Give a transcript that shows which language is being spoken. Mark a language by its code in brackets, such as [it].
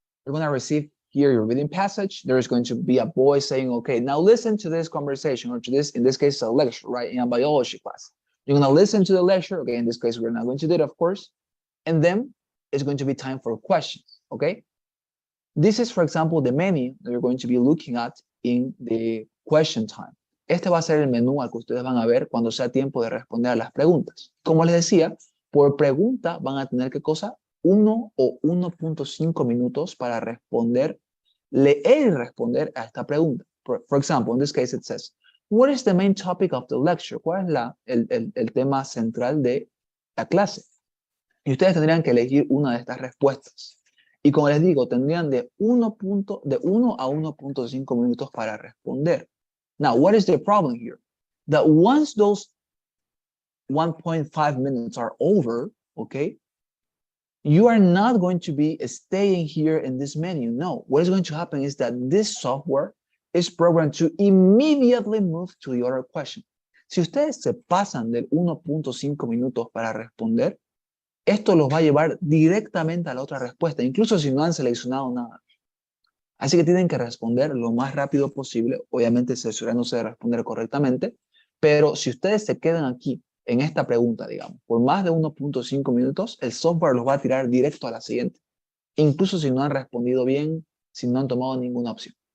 [en] You're going to receive here your reading passage. There is going to be a voice saying, okay, now listen to this conversation or to this, in this case, a lecture, right? In a biology class. You're going to listen to the lecture. Okay, in this case, we're not going to do it, of course. And then it's going to be time for questions. Okay. This is, for example, the menu that you're going to be looking at in the question time. [es] Este va a ser el menú al que ustedes van a ver cuando sea tiempo de responder a las preguntas. Como les decía, por pregunta van a tener ¿qué cosa? 1 o 1.5 minutos para responder, leer y responder a esta pregunta. [en] For example, in this case it says, what is the main topic of the lecture? [es] ¿Cuál es el tema central de la clase? Y ustedes tendrían que elegir una de estas respuestas. Y como les digo, tendrían de 1 a 1.5 minutos para responder. [en] Now, what is the problem here? That once those 1.5 minutes are over, okay, you are not going to be staying here in this menu. No, what is going to happen is that this software is programmed to immediately move to the other question. [es] Si ustedes se pasan del 1.5 minutos para responder, esto los va a llevar directamente a la otra respuesta, incluso si no han seleccionado nada. Así que tienen que responder lo más rápido posible, obviamente cerciorándose de responder correctamente, pero si ustedes se quedan aquí en esta pregunta, digamos, por más de 1.5 minutos, el software los va a tirar directo a la siguiente, incluso si no han respondido bien, si no han tomado ninguna opción.